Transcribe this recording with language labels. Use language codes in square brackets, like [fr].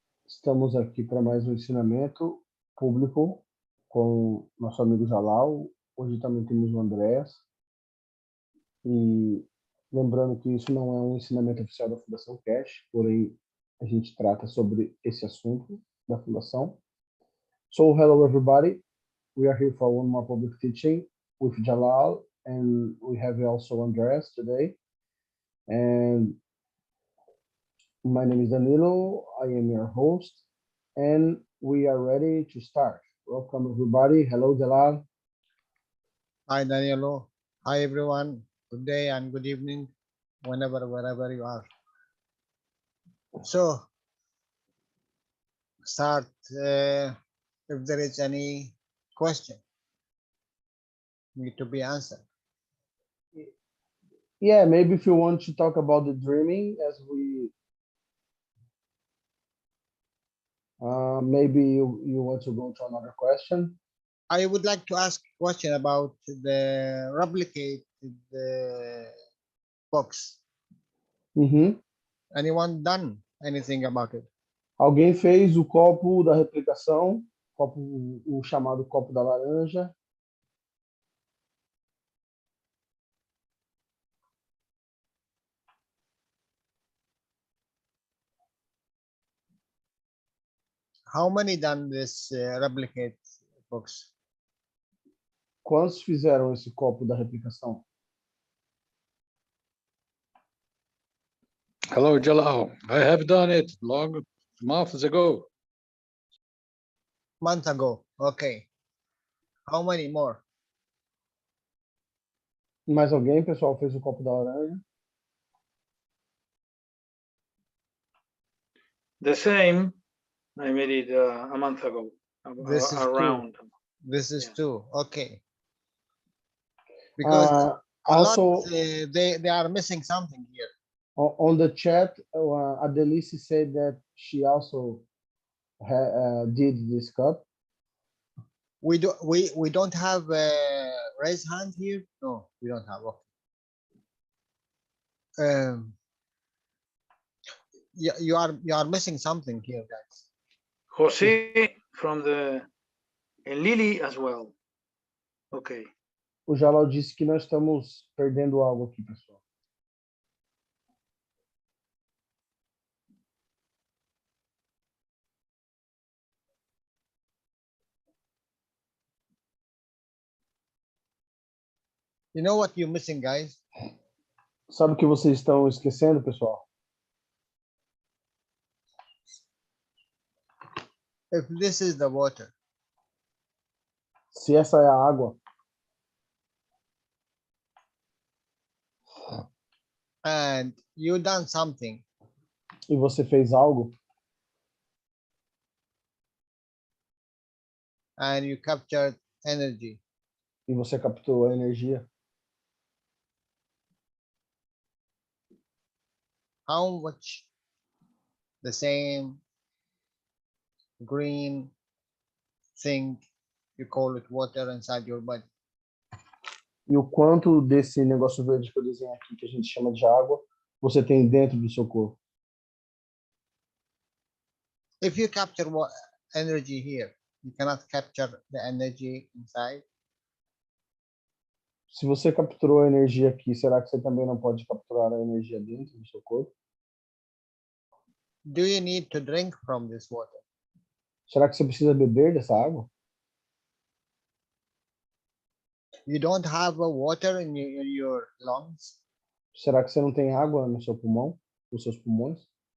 [pt] Estamos aqui para mais um ensinamento público com nosso amigo Jalal. Hoje também temos o Andrés. E lembrando que isso não é um ensinamento oficial da Fundação Keshe, porém a gente trata sobre esse assunto da Fundação. [en] So, hello everybody. We are here for one more public teaching with Jalal, and we have also Andrés today. And my name is Danilo, I am your host, and we are ready to start. Welcome everybody. Hello, Jalal. Hi, Danilo. Hi, everyone. Good day and good evening, wherever you are. So, start if there is any question need to be answered. Yeah, maybe if you want to talk about the dreaming as we maybe you want to go to another question. I would like to ask a question about the replicate the box. Anyone done anything about it? [pt] Alguém fez o copo da replicação, o chamado copo da laranja? [en] How many done this replicate box? [pt] Quantos fizeram esse copo da replicação? [en] Hello, Jalal. I have done it long months ago. Month ago. Okay. How many more? [pt] Mais alguém, pessoal, fez o copo da laranja? [en] The same. I made it a month ago. This is around. This is Yeah. two. Okay. Because a also, lot, they are missing something here. On the chat, Adelice said that she also did this cup. We don't have a raise hand here. No, we don't have. Okay. You are missing something here, guys. Jose from the and Lily as well. Okay. [pt] O Jalal disse que nós estamos perdendo algo aqui, pessoal. [en] You know what you're missing, guys? [pt] Sabe o que vocês estão esquecendo, pessoal? [en] If this is the water, [pt] Se essa é a água, [en] and you done something, [pt] e você fez algo, [en] and you captured energy, [pt] e você capturou a energia, [en] how much the same green thing, you call it water, inside your body? [pt] e o quanto desse negócio verde que eu desenhei aqui, que a gente chama de água, você tem dentro do seu corpo? [en] If you capture energy here, you cannot capture the energy inside. [pt] Se você capturou a energia aqui, será que você também não pode capturar a energia dentro do seu corpo? [en] Do you need to drink from this water? [pt] Será que você precisa beber dessa água? [en] You don't have a water in your lungs? [pt] Será que você não tem água no seu pulmão, nos seus pulmões?